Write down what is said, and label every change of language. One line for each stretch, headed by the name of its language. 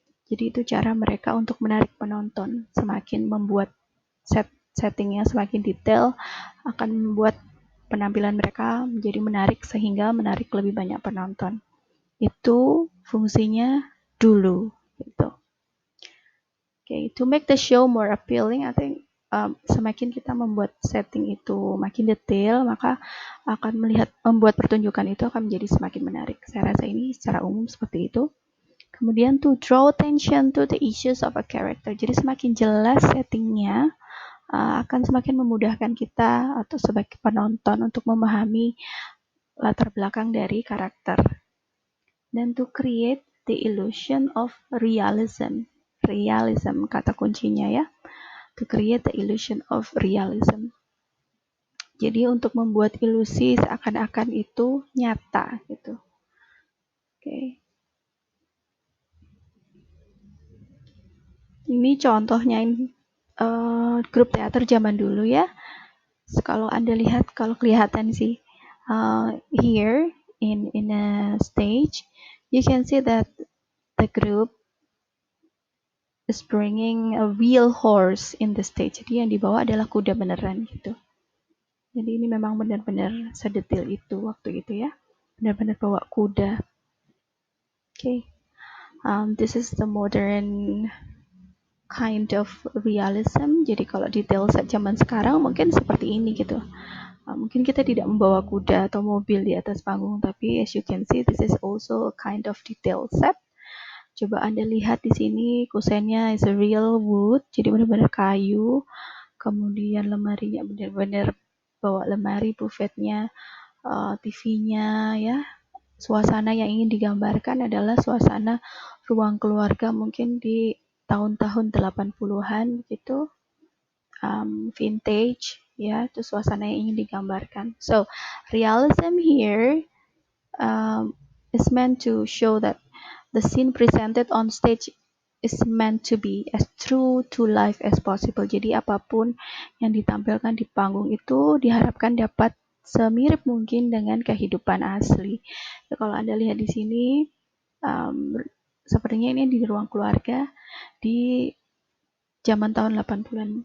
Indonesian: Jadi itu cara mereka untuk menarik penonton. Semakin membuat settingnya semakin detail akan membuat penampilan mereka menjadi menarik sehingga menarik lebih banyak penonton. Itu fungsinya dulu. gitu.
English: To make the show more appealing, I think
Indonesian: semakin kita membuat setting itu makin detail, maka akan membuat pertunjukan itu akan menjadi semakin menarik. Saya rasa ini secara umum seperti itu. Kemudian
English: to draw attention to the issues of a character.
Indonesian: Jadi semakin jelas settingnya, akan semakin memudahkan kita atau sebagai penonton untuk memahami latar belakang dari karakter. Dan
English: to create the illusion of realism. Realism
Indonesian: kata kuncinya ya.
English: To create the illusion of realism.
Indonesian: Jadi untuk membuat ilusi seakan-akan itu nyata gitu. Oke. Ini contohnya grup teater zaman dulu ya. Kalau Anda lihat, kalau kelihatan sih
English: here in a stage, you can see that the group is bringing a real horse in the stage.
Indonesian: Jadi yang dibawa adalah kuda beneran gitu. Jadi ini memang benar-benar sedetil itu waktu itu ya. Benar-benar bawa kuda. Okay.
English: This is the modern kind of realism.
Indonesian: Jadi kalau detail set zaman sekarang mungkin seperti ini gitu. Mungkin kita tidak membawa kuda atau mobil di atas panggung, tapi
English: as you can see, this is also a kind of detail set.
Indonesian: Coba Anda lihat di sini, kusennya
English: is a real wood,
Indonesian: jadi benar-benar kayu. Kemudian lemarinya benar-benar bawa lemari, buffetnya, TV-nya ya. Suasana yang ingin digambarkan adalah suasana ruang keluarga mungkin di tahun-tahun 80-an gitu. Vintage ya, itu suasana yang ingin digambarkan.
English: So realism here is meant to show that the scene presented on stage is meant to be as true to life as possible.
Indonesian: Jadi apapun yang ditampilkan di panggung itu diharapkan dapat semirip mungkin dengan kehidupan asli. Ya, kalau Anda lihat di sini, sepertinya ini di ruang keluarga di zaman tahun 80-an.